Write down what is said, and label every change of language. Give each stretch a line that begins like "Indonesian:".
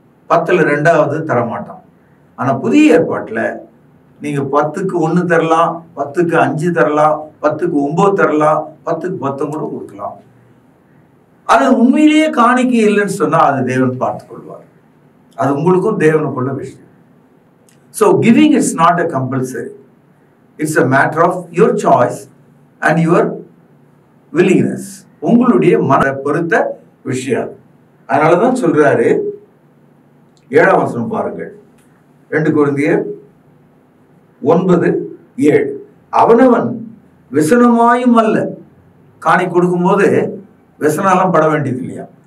Tamil: 10ல் 2வது தரமாட்டான். ஆனா புதிய ஏற்பாட்டுல நீங்க 10க்கு 1 தரலாம், 10க்கு 5 தரலாம், 10க்கு 9 தரலாம், 10க்கு 10 கூட கொடுக்கலாம். அது உண்மையிலேயே காணிக்கை இல்லைன்னு சொன்னா அது தேவன் பார்த்துக் கொள்வார். அது உங்களுக்கும் தேவனுக்குள்ள விஷயம்.
English: So giving is not a compulsory. It's a matter of your choice and your willingness.
Tamil: உங்களுடைய மன பொறுத்த விஷயம். அதனாலதான் சொல்றாரு 7ஆம் வசனம் பாருங்கள். 2 கொரிந்தியர் 9:7. அவனவன் விசனமாயும் அல்ல. காணி கொடுக்கும் போது விசனாலாம் பட வேண்டியது இல்லையா?